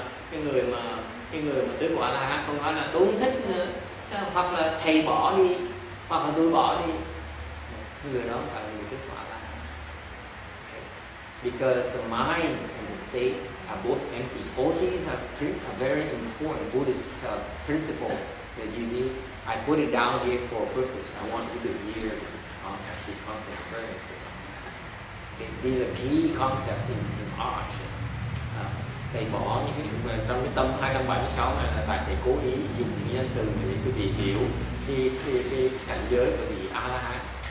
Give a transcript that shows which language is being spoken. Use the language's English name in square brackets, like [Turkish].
[Vietnamese] Cái người mà tứ quả là hán không nói là tôi không thích nữa, hoặc là thầy bỏ đi, hoặc là tôi bỏ đi. Người đó phải là người tứ quả là hán. [English] Because the mind and the state are both empty. All these are very important Buddhist principles that you need. I put it down here for a purpose. I want you to hear this concept very important. Okay. These are key concepts in art. [Vietnamese] Thầy bỏ những cái trong cái tâm 276 này là tại thầy cố ý dùng những nhân từ để quý vị hiểu cái cảnh giới của vị A-la-hán.